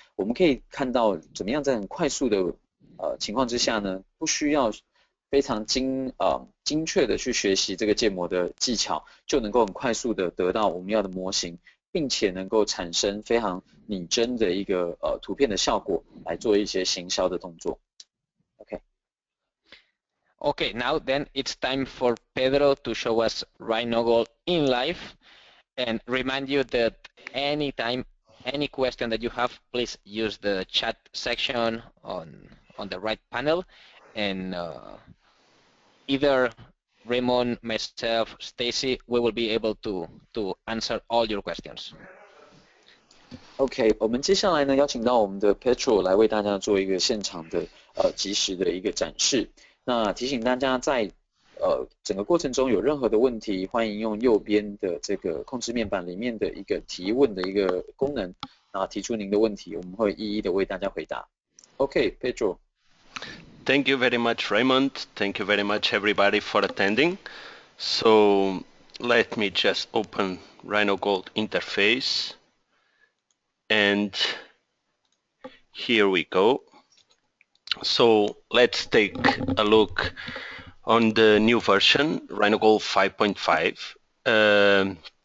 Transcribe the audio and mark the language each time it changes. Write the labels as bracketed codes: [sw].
[zh] 我们可以看到怎么样在很快速的情况之下呢，不需要非常精确的去学习这个建模的技巧，就能够很快速的得到我们要的模型，并且能够产生非常拟真的一个图片的效果，来做一些行销的动作。 [en] Okay, now then it's time for Pedro to show us RhinoGold in live, and remind you that anytime, any question that you have, please use the chat section on the right panel, and either Raymond, myself, Stacy, we will be able to answer all your questions. [zh] OK， 我们接下来呢邀请到我们的 Petro 来为大家做一个现场的即时的一个展示。那提醒大家在整个过程中有任何的问题，欢迎用右边的这个控制面板里面的一个提问的一个功能，提出您的问题，我们会一一的为大家回答。 OK， Pedro。 [en] Thank you very much, Raymond. Thank you very much, everybody, for attending. So let me just open RhinoGold interface. And here we go. So let's take a look on the new version, RhinoGold 5.5.